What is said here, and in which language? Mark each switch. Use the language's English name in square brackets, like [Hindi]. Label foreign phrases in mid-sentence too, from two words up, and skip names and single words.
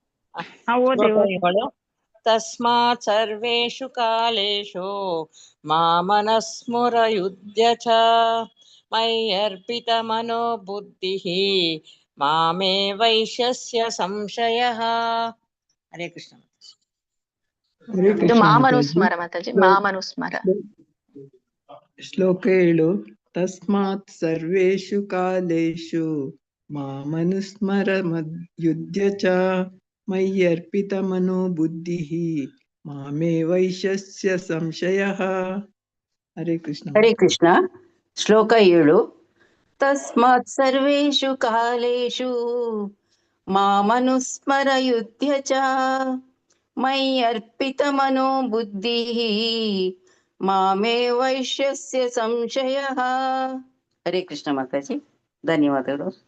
[Sanskrit] ತಸ್ಮಾತ್ ಸರ್ವೇಷು ಕಾಲೇಷು ಮಾಮನಸ್ಮರ ಯುದ್ಧ ಚ ಮಯ್ಯರ್ಪಿತ ಮನೋ ಬುದ್ಧಿಃ ಮಾಮೇ ವೈಶ್ಯಸ್ಯ ಸಂಶಯಃ. ಹರೇ ಕೃಷ್ಣ. [Kannada] ಇದು ಮಾಮನುಸ್ಮರ ಮಾತಾಜಿ. ಮಾಮನುಸ್ಮರ. ಶ್ಲೋಕ 7. [Sanskrit] ತಸ್ಮಾತ್ ಸರ್ವೇಷು ಕಾಲೇಷು ಮಾಮನುಸ್ಮರ ಯುದ್ಧ ಚ ಮಯ್ಯರ್ಪಿತ ಮನೋ ಬುದ್ಧಿಃ ಮಾಮೇ ವೈಶ್ಯಸ್ಯ ಸಂಶಯಃ. ಹರೇ ಕೃಷ್ಣ. ಹರೇ ಕೃಷ್ಣ. ಶ್ಲೋಕ 7. ತಸ್ಮಾತ್ ಸರ್ವೇಷು ಕಾಲೇಷು ಮಾಮನುಸ್ಮರ ಯುದ್ಧ ಚ ಮಯ್ಯರ್ಪಿತ ಮನೋ ಬುದ್ಧಿಃ ಮಾಮೇ ವೈಶ್ಯಸ್ಯ ಸಂಶಯಃ. ಹರೇ ಕೃಷ್ಣ [Kannada] ಮಾತಾಜಿ. ಧನ್ಯವಾದಗಳು.